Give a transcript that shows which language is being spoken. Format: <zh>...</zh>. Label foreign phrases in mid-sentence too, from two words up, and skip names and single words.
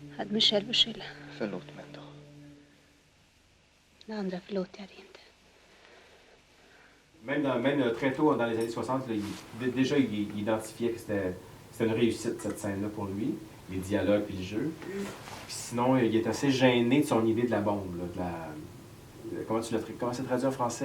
<sv>mig själv skylla. Förlåt mig då. Det andra förlåter jag dig inte.</sv> <fr>Même très tôt dans les années 60, là, déjà il identifiait que c'était une réussite cette scène-là pour lui, les dialogues et le jeu. Puis sinon, il est assez gêné de son idée de la bombe, là, comment c'est traduit en français?</fr>